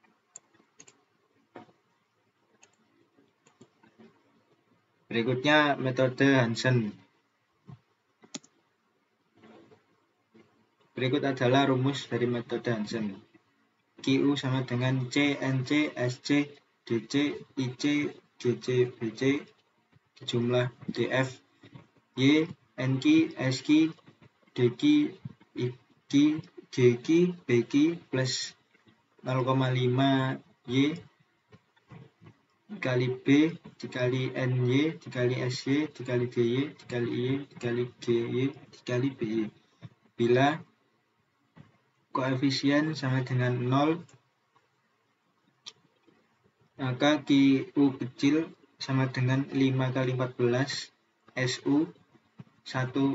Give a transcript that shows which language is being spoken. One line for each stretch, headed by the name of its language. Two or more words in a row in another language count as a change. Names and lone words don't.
Indonesian: Berikutnya metode Hansen. Berikut adalah rumus dari metode Hansen. QU sama dengan CNC, SC, DC, IC, GC, BC, jumlah DF, Y, NQ, SQ, DQ, IQ, GQ, BQ plus 0,5 Y dikali B dikali NY dikali SY dikali DY dikali IY dikali GY dikali BY. Bila koefisien sama dengan 0, maka QU kecil sama dengan 5 kali 14 SU 1